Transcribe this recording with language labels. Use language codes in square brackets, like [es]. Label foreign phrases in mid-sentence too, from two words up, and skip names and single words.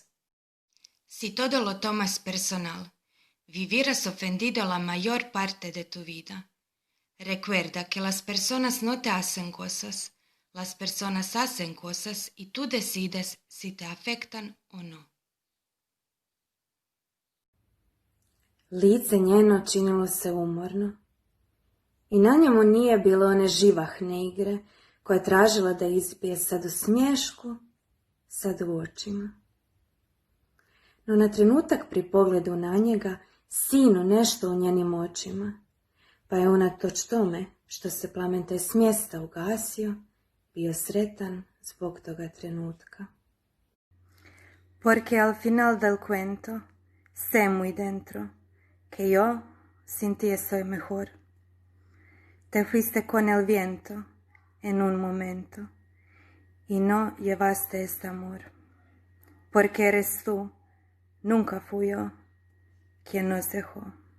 [es] Si todo lo tomas personal, vivirás ofendido la mayor parte de tu vida. Recuerda que las personas no te hacen cosas, las personas hacen cosas y tú decides si te afektan o no. [hr] Lice njeno činilo se umorno i na njemu nije bilo one živahne igre koja je tražila da izbije sad u smješku, sad u očima. No na trenutak pri pogledu na njega sinu nešto u njenim očima, pa je unatoč tome što se plamen taj s mjesta ugasio, bio sretan zbog toga trenutka. [es] Porque al final del cuento, sé muy dentro, que yo sin ti soy mejor. Te fuiste con el viento en un momento y no llevaste este amor, porque eres tú, nunca fui yo, quien nos dejó.